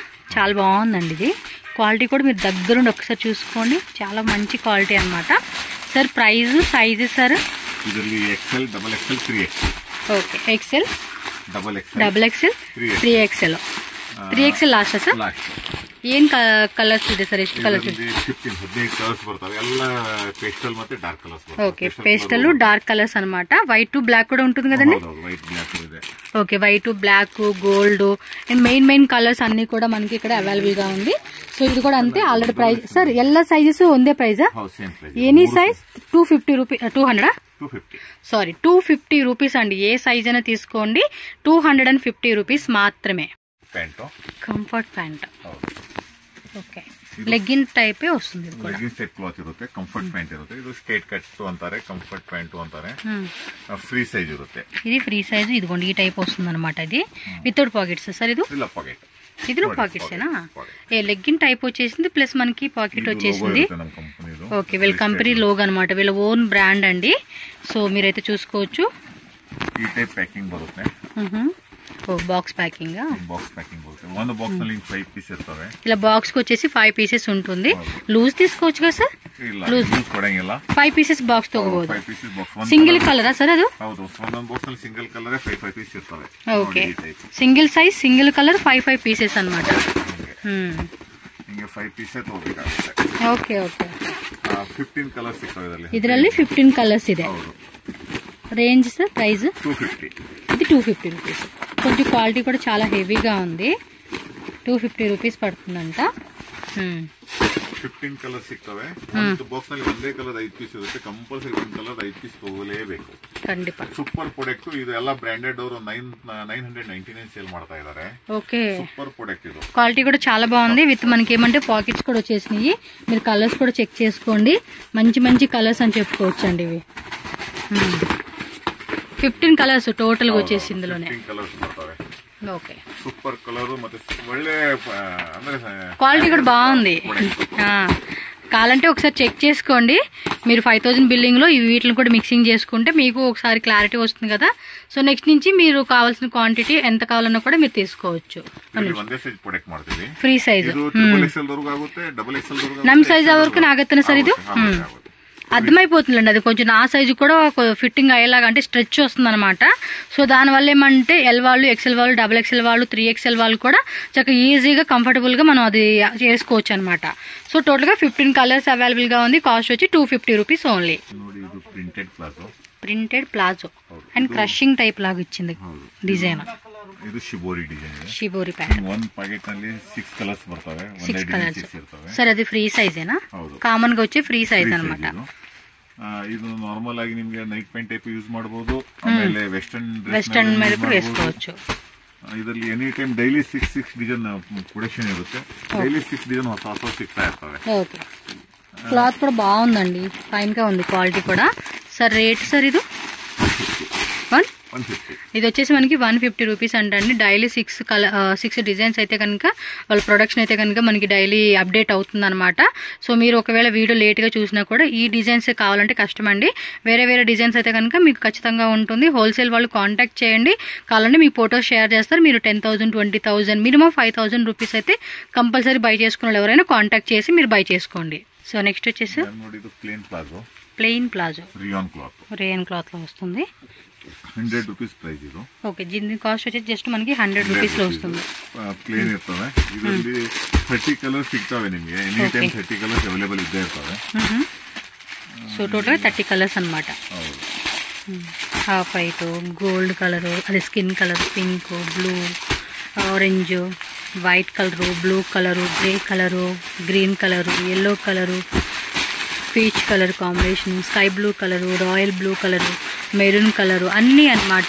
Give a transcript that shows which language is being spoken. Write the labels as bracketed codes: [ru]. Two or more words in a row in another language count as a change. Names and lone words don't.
[te] చాలా బాగుందండి ఇది. క్వాలిటీ కూడా మీరు దగ్గరుండి ఒకసారి చూసుకోండి, చాలా మంచి క్వాలిటీ అనమాట. [en] Sir price size sir? XL, XXL, 3XL. Okay, XL, XXL, 3XL. 3XL last sir? [kn] ಏನ್ ಕಲರ್ಸ್ ಇದೆ ಸರ್? ಎಷ್ಟು ಕಲರ್ಸ್ ಇದೆ? 15 ಕಲರ್ಸ್ ಬರ್ತವೆ. ಎಲ್ಲ ಪೇಸ್ಟಲ್ ಮತ್ತೆ [en] dark colours [kn] ಬರ್ತವೆ. [te] ఓకే, [en] pastel dark colours [te] అన్నమాట. [en] white to black [te] కూడా ఉంటుంది కదండి? [en] white black [kn] ಇದೆ. [te] ఓకే, [en] white to black, gold, main colours [te] అన్ని కూడా మనకి ఇక్కడ అవైలబుల్ గా ఉంది. సో ఇది కూడా అంతే. [en] already price sir ಎಲ್ಲ సైజెస్ ಒಂದೇ ప్రైస్? any size 250 rupees, 200 sorry 250 rupees [te] అండి. ఏ సైజ్ అయినా తీసుకోండి, 250 రూపీస్ మాత్రమే. [en] comfort pant. Okay, leggin type [te] వస్తుంది. [en] leggin type cloth [kn] ಇರುತ್ತೆ, [en] comfort pant [kn] ಇರುತ್ತೆ. ಇದು [en] straight cut [kn] ಅಂತಾರೆ, [en] comfort pant [kn] ಅಂತಾರೆ. [en] free size [kn] ಇರುತ್ತೆ. [te] ఇది [en] free size. [te] ఇదిగోండి ఈ టైప్ వస్తుంది అనమాట. ఇది [en] without pockets sir? [te] ఇది [kn] ಇಲ್ಲ ಪಾಕೆಟ್. [te] ఇది పాకెట్స్ ఏనా? ఏ లెగ్గిన్ టైప్ వచ్చేసింది, ప్లస్ మనకి పాకెట్ వచ్చేసింది. ఓకే, వీళ్ళ కంపెనీ లోగో అనమాట, వీళ్ళ [en] own brand [te] అండి. సో మీరైతే చూసుకోవచ్చు. [kn] ಈ [en] type packing [kn] ಬರುತ್ತೆ. [en] Box packing. box packing [kn] ಒಂದು బాక్స్ ನಲ್ಲಿ 5 పీస్ ಇರ್ತವೆ. [te] ఇలా బాక్స్ కి వచ్చేసి 5 పీసెస్ ఉంటుంది. లూజ్ తీసుకోవచ్చు కదా సార్? [kn] లూజ్ కొడంగిಲ್ಲ. 5 పీసెస్ బాక్స్ ತಗೋಬಹುದು. [en] single colour-a sir [kn] ಅದು? ಹೌದು, ಒಂದೊಂದು ಬಾಕ್ಸ್ ನಲ್ಲಿ [en] single colour [kn] 5 పీస్ ಇರ್ತವೆ. [te] ఓకే, [en] single size single colour [te] 5 పీసెస్ అన్నమాట. [kn] ಹಿಂಗೆ 5 ಪೀಸ್ ತಗೋಬೇಕಾಗುತ್ತೆ. [en] Okay okay, [kn] 15 ಕಲರ್ಸ್ ಸಿಗ್ತವೆ ಇದರಲ್ಲಿ 15 ಕಲರ್ಸ್ ಇದೆ. [en] Range sir price? 250. [te] ఇది 250 రూపీస్. కొంచెం క్వాలిటీ కూడా చాలా హెవీగా ఉంది. 250 రూపీస్ పడుతుందంట. [kn] 15 ಕಲರ್ ಸಿಗ್ತವೆ. ಒಂದು ಬಾಕ್ಸ್ ನಲ್ಲಿ ಒಂದೇ ಕಲರ್ 5 ಪೀಸ್ ಇರುತ್ತೆ. ಕಂಪಲ್ಸರಿ ಒಂದು ಕಲರ್ 5 ಪೀಸ್ ತಗೋಲೇಬೇಕು. ಖಂಡಿತ. [en] super product [kn] ಇದು. ಎಲ್ಲ ಬ್ರಾಂಡೆಡ್ ಅವರು 999 ಸೇಲ್ ಮಾಡ್ತಾ ಇದ್ದಾರೆ. [te] ఓకే, [en] super product [te] ఇది. క్వాలిటీ కూడా చాలా బాగుంది. విత్ మనకి ఏమంటే పాకెట్స్ కూడా వచ్చేసినాయి. మీరు కలర్స్ కూడా చెక్ చేసుకోండి, మంచి కలర్స్ అని చెప్పుకోవచ్చు అండి ఇవి. 15 కలర్స్ టోటల్ గా వచ్చేసి ఇందులోనే. ఓకే, [en] super colour [kn] ಮತ್ತೆ ಒಳ್ಳೆ ಅಂದ್ರೆ [te] క్వాలిటీ కూడా బాగుంది. కావాలంటే ఒకసారి చెక్ చేసుకోండి. మీరు 5000 బిల్లింగ్ లో వీటిని కూడా మిక్సింగ్ చేసుకుంటే మీకు ఒకసారి క్లారిటీ వస్తుంది కదా. సో నెక్స్ట్ నుంచి మీరు కావాల్సిన క్వాంటిటీ ఎంత కావాలన్నా కూడా మీరు తీసుకోవచ్చు. [kn] ಫ್ರೀ ಸೈಜ್ ನಮ್ಮ ಸೈಜ್ [te] వరకు నాగత్తన సార్ ఇది అర్థమైపోతుందండి. అది కొంచెం నా సైజు కూడా ఫిట్టింగ్ అయ్యేలాగా అంటే స్ట్రెచ్ వస్తుంది అనమాట. సో దానివల్ల ఏమంటే ఎల్ వాళ్ళు, ఎక్సెల్ వాళ్ళు, XXL వాళ్ళు, 3XL వాళ్ళు కూడా చక్కగా ఈజీగా కంఫర్టబుల్గా మనం అది చేసుకోవచ్చు అనమాట. సో టోటల్గా 15 కలర్స్ అవైలబుల్గా ఉంది. కాస్ట్ వచ్చి 250 [en] rupees only. printed palazzo and crushing type [te] లాగా ఇచ్చింది డిజైన్. [kn] ಇದು ಶಿಬೋರಿ ಡಿಸೈನ್. ಶಿಬೋರಿ ಪ್ಯಾಂಟ್. ಒಂದು ಪ್ಯಾಕೆಟ್ ನಲ್ಲಿ 6 ಕಲರ್ಸ್ ಬರ್ತವೆ. 6 ಕಲರ್ಸ್ ಸರ್. ಅದು ಫ್ರೀ ಸೈಜೇನಾ? ಕಾಮನ್ గా వచ్చే ಫ್ರೀ ಸೈಜ್ ಅన్నమాట. ಇದು ನಾರ್ಮಲ್ ಆಗಿ ನಿಮಗೆ [en] night pant type [kn] ಯೂಸ್ ಮಾಡಬಹುದು. ಆಮೇಲೆ ವೆಸ್ಟರ್ನ್ ಮೇಲೆ ಕೂಡ వేసుకోవచ్చు. ಇದರಲ್ಲಿ [en] any time daily 6 design production [kn] ಇರುತ್ತೆ. ಡೈಲಿ 6 ಡಿಸೈನ್ ಹೊಸ ಸಿಗ್ತಾ ಇರ್ತವೆ. [te] ఓకే, క్లాత్ కూడా బాగుందండి, ఫైన్ గా ఉంది క్వాలిటీ కూడా. సార్ రేట్ సార్ ఇది 150. ఇది వచ్చేసి మనకి 150 రూపీస్ అంటండి. [en] daily 6 designs [te] అయితే కనుక వాళ్ళ ప్రొడక్షన్ అయితే కనుక మనకి డైలీ అప్డేట్ అవుతుంది అనమాట. సో మీరు ఒకవేళ వీడియో లేట్గా చూసినా కూడా ఈ డిజైన్స్ కావాలంటే కష్టం అండి. వేరే డిజైన్స్ అయితే కనుక మీకు ఖచ్చితంగా ఉంటుంది. హోల్సేల్ వాళ్ళు కాంటాక్ట్ చేయండి. కావాలంటే మీ ఫోటోస్ షేర్ చేస్తారు. మీరు 10,000, 20,000 మినిమం 5,000 రూపీస్ అయితే కంపల్సరీ బై చేసుకున్న వాళ్ళు ఎవరైనా కాంటాక్ట్ చేసి మీరు బై చేసుకోండి. సో నెక్స్ట్ వచ్చేసి [en] plain palazzo rayon cloth [te] లో వస్తుంది. [kn] 100 రూపీస్ ಪ್ರೈಸ್ ಇದು. [te] ఓకే, దీని కాస్ట్ వచ్చి జస్ట్ మనకి 100 రూపీస్ లో వస్తుంది. [kn] ಪ್ಲೇನ್ ಇರ್ತವೆ. ಇದರಲ್ಲಿ 30 ಕಲರ್ಸ್ ಸಿಗ್ತವೆ ನಿಮಗೆ. [en] any time [kn] 30 ಕಲರ್ಸ್ ಅವೈಲೇಬಲ್ ಇದ್ದೇ ಇರ್ತವೆ. [te] సో టోటల్ 30 కలర్స్ అన్నమాట. [en] half white, [te] గోల్డ్ కలరు, అదే [en] skin colour, [te] పింక్, బ్లూ, ఆరెంజ్, వైట్ కలరు, బ్లూ కలరు, గ్రే కలరు, గ్రీన్ కలరు, ఎల్లో కలరు, [en] peach colour combination, sky blue [te] కలరు, [en] royal blue [te] కలరు, మెరూన్ కలరు అన్నీ అన్నమాట.